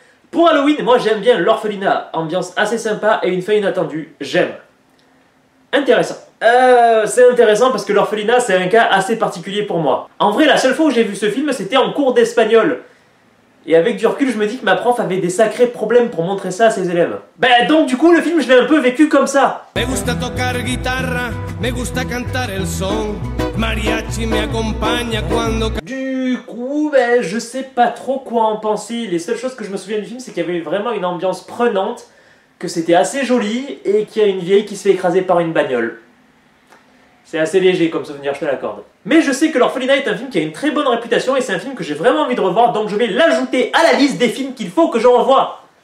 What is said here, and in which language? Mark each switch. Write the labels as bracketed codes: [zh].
[fr] Pour Halloween, moi j'aime bien l'orphelinat, ambiance assez sympa et une fin inattendue, j'aime. Intéressant. C'est intéressant parce que l'orphelinat c'est un cas assez particulier pour moi. En vrai, la seule fois où j'ai vu ce film, c'était en cours d'espagnol. Et avec du recul, je me dis que ma prof avait des sacrés problèmes pour montrer ça à ses élèves. Donc du coup, le film, je l'ai un peu vécu comme ça. [es] Me gusta tocar guitarra, me gusta cantar el son. Mariachi me acompaña cuando... [fr] Du coup, je sais pas trop quoi en penser. Les seules choses que je me souviens du film, c'est qu'il y avait vraiment une ambiance prenante, que c'était assez joli, et qu'il y a une vieille qui se fait écraser par une bagnole. C'est assez léger comme souvenir, je te l'accorde. Mais je sais que l'orphelinat est un film qui a une très bonne réputation, et c'est un film que j'ai vraiment envie de revoir, donc je vais l'ajouter à la liste des films qu'il faut que je revoie.